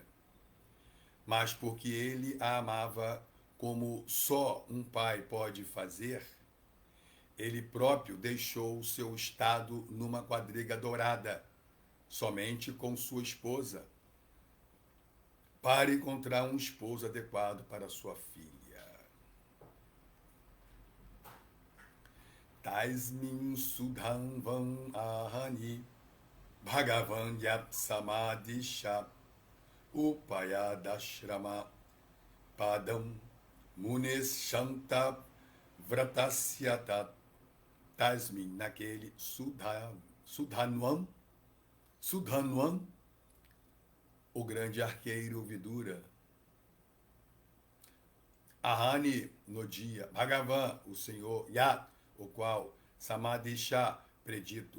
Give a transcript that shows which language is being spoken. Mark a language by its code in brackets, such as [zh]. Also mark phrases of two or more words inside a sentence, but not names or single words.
[pt] Mas porque ele a amava como só um pai pode fazer, ele próprio deixou seu estado numa quadriga dourada, somente com sua esposa, para encontrar um esposo adequado para sua filha. [sa] तस्मिन् सुधन् वन् अहनि भगवान् यत् समादिश उपायादाश्रम पदं मुनेस् शान्त व्रतस्यत तस्मिन्, [pt] naquele Sudhanwan, o grande arqueiro Vidura. Ahani, no dia. Bhagavan, o Senhor. Yat, o qual. Samadhisha, predito.